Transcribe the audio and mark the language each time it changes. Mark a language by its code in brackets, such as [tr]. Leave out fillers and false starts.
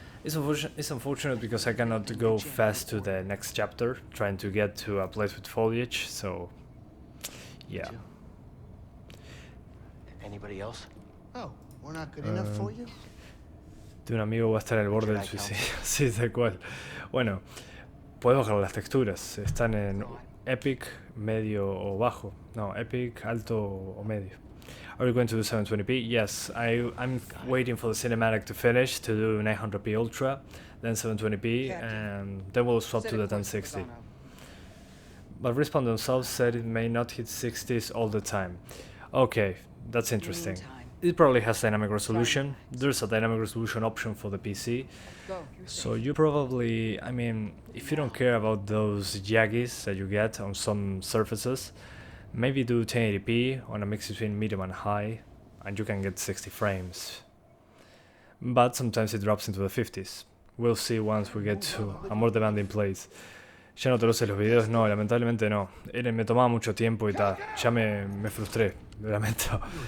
[en] It's unfortunate because I cannot go fast to the next chapter, trying to get to a place with foliage, so yeah. Anybody else? Oh, we're not good enough for you? [es] De un amigo va a estar al borde del suicidio. Sí, tal cual. Bueno, puedes bajar las texturas. Están en Epic, medio o bajo. No, Epic, alto o medio. [en] Are you going to do 720p? Yes, I'm waiting for the cinematic to finish to do 900p Ultra, then 720p, and then we'll swap to the 1060. But Respawn themselves said it may not hit 60s all the time. Okay, that's interesting. It probably has dynamic resolution. There's a dynamic resolution option for the PC. So you probably, I mean, if you don't care about those yaggies that you get on some surfaces, maybe do 1080p on a mix between medium and high, and you can get 60 frames. But sometimes it drops into the 50s. We'll see once we get to a more demanding place. [es] Ya no traduces los videos, no, lamentablemente no. Me tomaba mucho tiempo y tal. Ya me frustré, lo lamento.